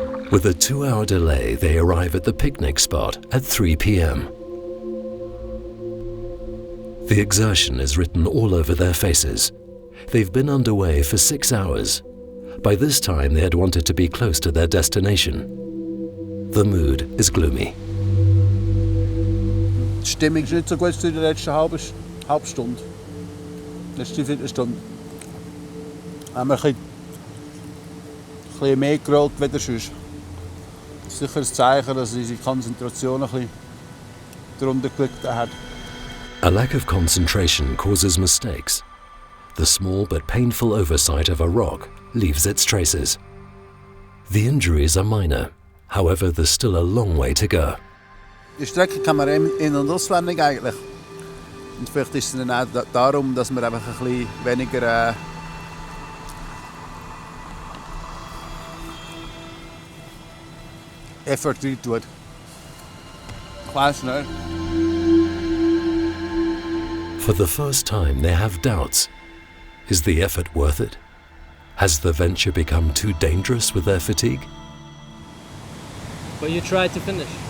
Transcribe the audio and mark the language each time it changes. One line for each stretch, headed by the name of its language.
English: With a 2-hour delay, they arrive at the picnic spot at 3 p.m. The exertion is written all over their faces. They've been underway for 6 hours. By this time, they had wanted to be close to their destination. The mood is gloomy.
German: Die Stimmung ist nicht so gut in der letzten halben Stunde. Letzte Viertelstunde. Haben wir ein bisschen mehr gerollt als sonst. Das ist sicher ein Zeichen, dass unsere Konzentration ein bisschen darunter gelitten hat.
English: A lack of concentration causes mistakes. The small but painful oversight of a rock leaves its traces. The injuries are minor. However, there's still a long way to go.
German: Die Strecke kann man in- und auswendig eigentlich. Und vielleicht ist es dann auch darum, dass man einfach ein bisschen weniger Effort rein tut. Ich weiss nicht.
English: For the first time, they have doubts. Is the effort worth it? Has the venture become too dangerous with their fatigue? But you tried to finish.